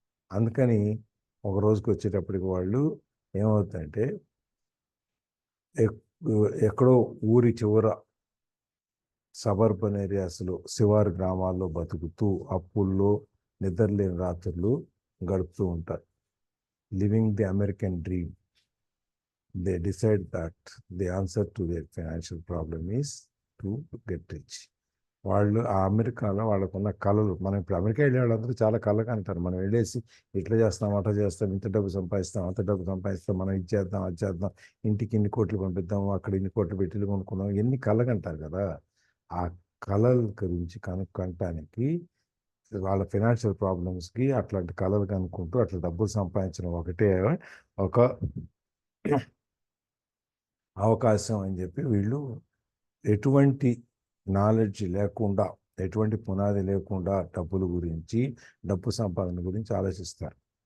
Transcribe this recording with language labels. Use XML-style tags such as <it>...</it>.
<te>అందుకని ఒక రోజుకి వచ్చేటప్పటికి వాళ్ళు ఏమవుతుందంటే ఎక్కడో ఊరి చివర సబర్బన్ ఏరియాస్లో శివారు గ్రామాల్లో బతుకుతూ అప్పుల్లో నిద్రలేని రాత్రులు గడుపుతూ ఉంటారు.</te> <en>Living the American dream. They decide that the answer to their financial problem is to get rich.</en> <te>వాళ్ళు ఆ అమెరికాలో వాళ్ళకున్న కళలు, మనం ఇప్పుడు అమెరికా వెళ్ళే వాళ్ళందరూ చాలా కళగా అంటారు. మనం వెళ్ళేసి ఇట్లా చేస్తాం, అట్లా చేస్తాం, ఇంత డబ్బు సంపాదిస్తాం, అంత డబ్బు సంపాదిస్తాం, మనం ఇది చేద్దాం, అది చేద్దాం, ఇంటికి ఇన్ని కోట్లు పంపిద్దాం, అక్కడ ఇన్ని కోట్లు పెట్టి కొనుక్కుందాం, ఎన్ని కళగా అంటారు కదా. ఆ కళల గురించి కనుక్కోవటానికి వాళ్ళ ఫైనాన్షియల్ ప్రాబ్లమ్స్కి అట్లాంటి కళలు కనుక్కుంటూ అట్లా డబ్బులు సంపాదించడం ఒకటే ఒక అవకాశం అని చెప్పి వీళ్ళు ఎటువంటి నాలెడ్జ్ లేకుండా, ఎటువంటి పునాది లేకుండా డబ్బుల గురించి, డబ్బు సంపాదన గురించి ఆలోచిస్తారు.</te>